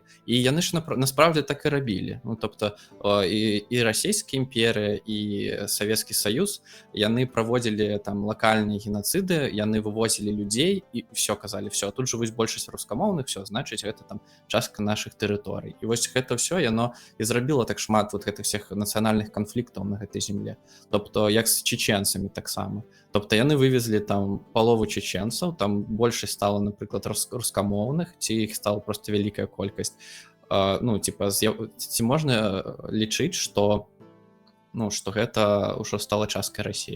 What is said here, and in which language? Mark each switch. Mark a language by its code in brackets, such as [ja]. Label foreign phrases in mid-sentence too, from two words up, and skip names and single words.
[be] І яны ж насправді так і рабілі. Ну, тобто і расійскія імперыя, і Савецкі Саюз, яны праводзілі там лакальныя геноциды, яны вывозілі людзей і все казалі, все, тут жывуць большасць рускамоўных, все, значыць, гэта там частка нашых тэрыторый. І вось гэта все, яно і зрабіла так шмат вот гэтых всех нацыянальных канфліктаў на гэтай земле. Тобто як з чеченцамі таксама. Тобто яны вывезлі там палову чеченцаў, там большасць стала, напрыклад, рускамоўных, ці іх стала просто вялікая колькасць. Ну, типа, ці можна лічыць, што ну, што гэта ўжо стала часткай Расіі?